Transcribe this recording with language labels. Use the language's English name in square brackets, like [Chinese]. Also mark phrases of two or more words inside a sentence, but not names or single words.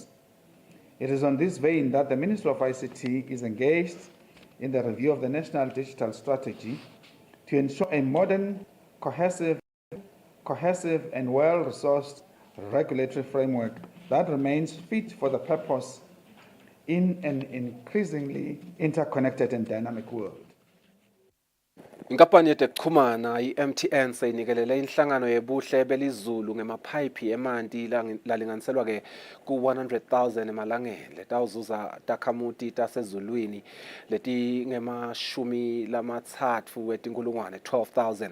[English] It is on this vein that the Ministry of ICT is engaged in the review of the National Digital Strategy to ensure a modern, cohesive and well-resourced regulatory framework that remains fit for the purpose in an increasingly interconnected and dynamic world. [Swati] Inkampani yetekuchumana i-MTN seyinikelele inhlangano yebuhle belizulu ngemaphayiphi emanti lalinganiselwa ke ku-100,000 emalangeni letawuzuza takhamuti tasezulwini leti ngema-30 wetinkulungwane 12,000.